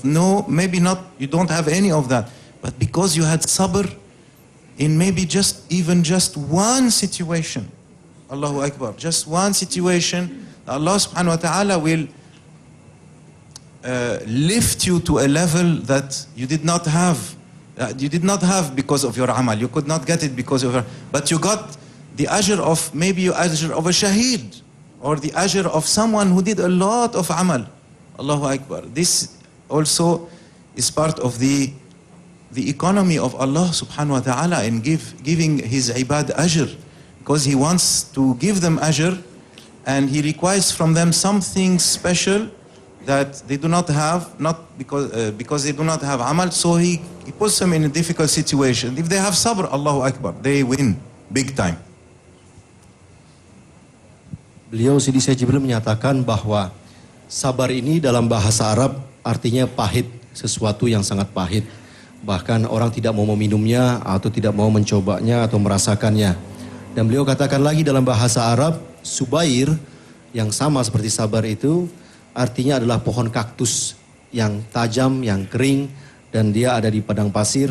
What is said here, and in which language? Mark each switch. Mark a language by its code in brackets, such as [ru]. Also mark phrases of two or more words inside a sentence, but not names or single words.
[en] No, maybe not, you don't have any of that. But because you had sabr in maybe just one situation, [ar] الله أكبر, [en] just one situation, [ar] الله سبحانه وتعالى [en] will lift you to a level that you did not have. You did not have because of your amal. You could not get it because of your, but you got the ajr of, maybe you ajr of a shaheed, or the ajr of someone who did a lot of amal. [ar] الله أكبر. [en] This also is part of the economy of [ar] الله سبحانه وتعالى [en] in giving His ibad ajr, because He wants to give them ajr, and He requires from them something special that they do not have, not because they do not have amal, so He puts them in a difficult situation. If they have sabr, [ar] الله أكبر, [en] they win big time. [id] Beliau Sidi Syekh Jibril menyatakan bahwa sabar ini dalam bahasa Arab artinya pahit, sesuatu yang sangat pahit. Bahkan orang tidak mau meminumnya atau tidak mau mencobanya atau merasakannya. Dan beliau katakan lagi dalam bahasa Arab, Subair yang sama seperti sabar itu artinya adalah pohon kaktus yang tajam, yang kering, dan dia ada di padang pasir.